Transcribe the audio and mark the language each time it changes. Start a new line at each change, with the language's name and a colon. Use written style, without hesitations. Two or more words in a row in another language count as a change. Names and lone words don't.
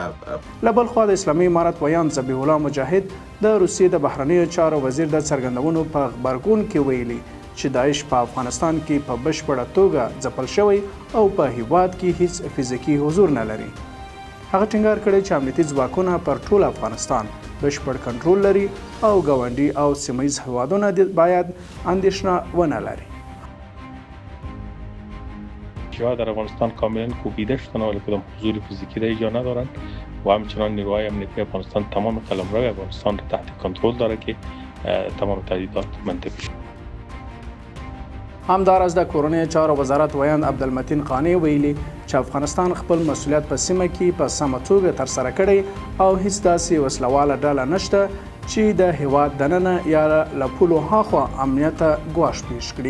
Pashto: له بل خوا د اسلامي امارت ویان ذبیح الله مجاهد د روسیې د بهرنیو چارو وزیر د څرګندونو په غبرګون کې ویلي چې داعش په افغانستان کې په بشپړه توګه ځپل شوی او په هیواد کې هیڅ فزیکي حضور نه لري. هغه ټینګار کړی چې امنیتي ځواکونه پر ټول افغانستان بشپړ کنټرول لري او ګاونډي او سیمه‌ییز هیوادونه باید اندېښنه ونه لري.
Persian: داعشی‌ها در افغانستان کاملا کوبیده شدن ولی کدام حضور فیزیکی در اینجا ندارند و همچنان نیروهای امنیتی افغانستان تمام قلمرو افغانستان را تحت کنترل داره که تمام تهدیدات منطقی شد.
Pashto: همداراز د کورنیو چارو وزارت ویاند عبدالمتین قانی ویلي چې افغانستان خپل مسؤلیت په سیمه کې په سمه توګه ترسره کړی او هیڅ داسې وسلواله ډله نشته چې د هیواد دننه یا له پولو هاخوا امنیت ته ګواښ پیښ کړي.